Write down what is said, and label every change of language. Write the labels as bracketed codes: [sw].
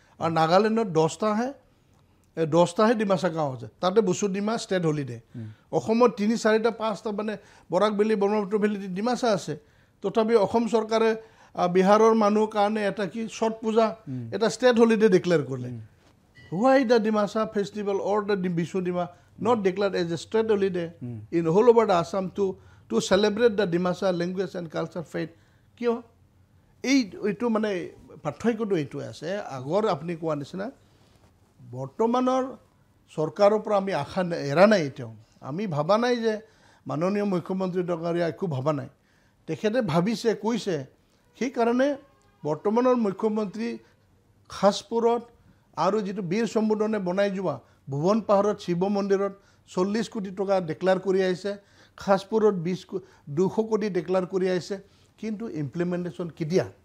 [as] আৰু নাগালেণ্ডত 10টাহে ডিমাছা গাঁও আছে, তাতে বসুডিমা ষ্টেট হলিডে। অসমত 3, 4, 5টা মানে বৰাক ভেলী, ব্ৰহ্মপুত্ৰ ভেলীত ডিমাছা আছে। তথাপি অসম চৰকাৰে বিহাৰৰ মানুহৰ কাৰণে এটা কি ছট পূজা এটা ষ্টেট হলিডে ডিক্লেয়াৰ কৰিলে। [en] Why the Dimasa festival or the Bisudima not declared as a state holiday in whole over the Assam to celebrate the Dimasa language and culture faith? [as] কিয় এইটো মানে পাৰ্থক্যটো এইটো আছে। আগৰ আপুনি কোৱা নিচিনা বৰ্তমানৰ চৰকাৰৰ পৰা আমি আশা এৰা নাই। এতিয়াও আমি ভাবা নাই যে মাননীয় মুখ্যমন্ত্ৰী ডাঙৰীয়া একো ভাবা নাই, তেখেতে ভাবিছে, কৈছে। সেইকাৰণে বৰ্তমানৰ মুখ্যমন্ত্ৰী খাছপুৰত আৰু যিটো বীৰ সম্বোধনে বনাই যোৱা ভুৱন পাহাৰত শিৱ মন্দিৰত 40 কোটি টকা ডিক্লেয়াৰ কৰি আহিছে, খাছপুৰত 200 কোটি ডিক্লেয়াৰ কৰি আহিছে, কিন্তু ইমপ্লিমেণ্টেশ্যন কেতিয়া?